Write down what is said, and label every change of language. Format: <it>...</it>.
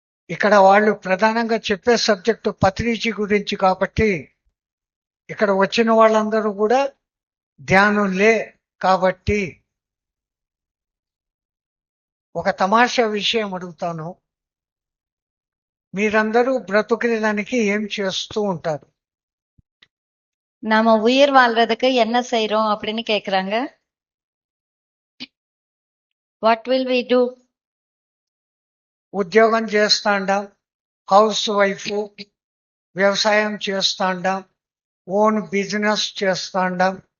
<te>ఇక్కడ వాళ్ళు ప్రధానంగా చెప్పే సబ్జెక్టు పత్రిజీ గురించి కాబట్టి ఇక్కడ వచ్చిన వాళ్ళందరూ కూడా ధ్యానులే. కాబట్టి ఒక తమాషా విషయం అడుగుతాను, మీరందరూ బ్రతుకునేదానికి ఏం చేస్తూ ఉంటారు?</te> <ta>நாம உயிர் வாழ்றதுக்கு என்ன செய்றோம் அப்படின்னு கேக்குறாங்க.</ta> <en>What will we do?</en> <te>ఉద్యోగం చేస్తాండాం, హౌస్ వైఫ్, వ్యవసాయం చేస్తాండాం, ఓన్ బిజినెస్ చేస్తాండాం.</te>